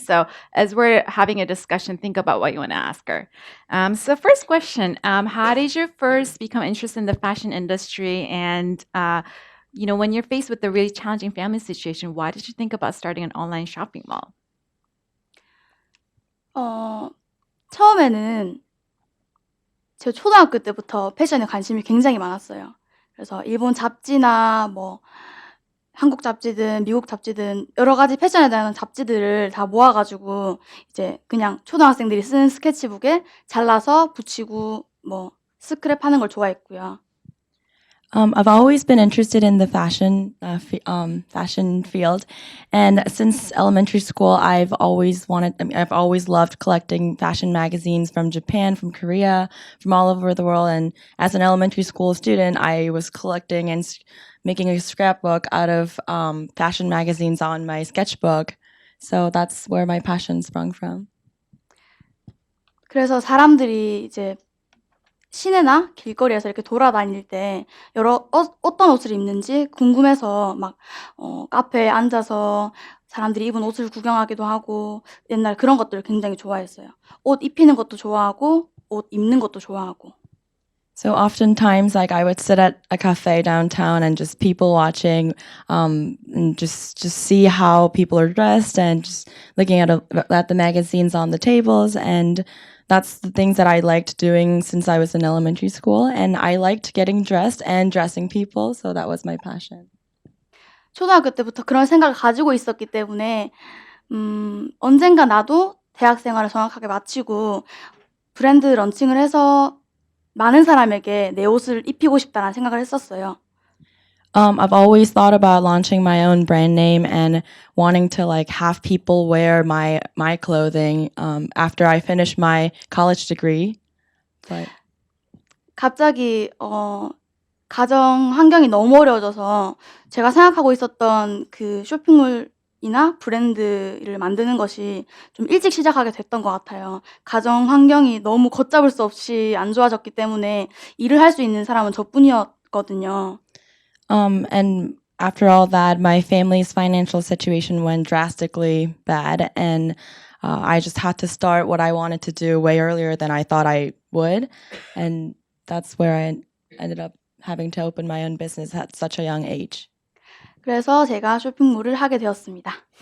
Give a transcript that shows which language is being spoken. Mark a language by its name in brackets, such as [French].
[English] So as we're having a discussion, think about what you want to ask her. So first question, how did you first become interested in the fashion industry? And, when you're faced with a really challenging family situation, why did you think about starting an online shopping mall? [Korean] 어 처음에는 제 초등학교 때부터 패션에 관심이 굉장히 많았어요. 그래서 일본 잡지나 뭐 한국 잡지든 미국 잡지든 여러 가지 패션에 대한 잡지들을 다 모아 가지고 이제 그냥 초등학생들이 쓰는 스케치북에 잘라서 붙이고 뭐 스크랩하는 걸 좋아했고요. [English] I've always been interested in the fashion field, and since elementary school, I've always loved collecting fashion magazines from Japan, from Korea, from all over the world. And as an elementary school student, I was collecting and making a scrapbook out of fashion magazines on my sketchbook. So that's where my passion sprung from. [Korean] 그래서 사람들이 이제 시내나 길거리에서 이렇게 돌아다닐 때 어떤 옷을 입는지 궁금해서 막 카페에 앉아서 사람들이 입은 옷을 구경하기도 하고 옛날 그런 것들을 굉장히 좋아했어요. 옷 입히는 것도 좋아하고 옷 입는 것도 좋아하고. [English] So oftentimes, like I would sit at a cafe downtown and just people watching, and just see how people are dressed and just looking at the magazines on the tables. And that's the things that I liked doing since I was in elementary school. And I liked getting dressed and dressing people. So that was my passion. [Korean] 초등학교 때부터 그런 생각을 가지고 있었기 때문에 언젠가 나도 대학 생활을 정확하게 마치고 브랜드 런칭을 해서 많은 사람에게 내 옷을 입히고 싶다라는 생각을 했었어요. [English] I've always thought about launching my own brand name and wanting to like have people wear my clothing after I finish my college degree. But [Korean] 갑자기 가정 환경이 너무 어려워져서 제가 생각하고 있었던 그 쇼핑몰이나 브랜드를 만드는 것이 좀 일찍 시작하게 됐던 것 같아요. 가정 환경이 너무 걷잡을 수 없이 안 좋아졌기 때문에 일을 할 수 있는 사람은 저뿐이었거든요. [English] And after all that, my family's financial situation went drastically bad, and I just had to start what I wanted to do way earlier than I thought I would, and that's where I ended up having to open my own business at such a young age. [Korean] 그래서 제가 쇼핑몰을 하게 되었습니다.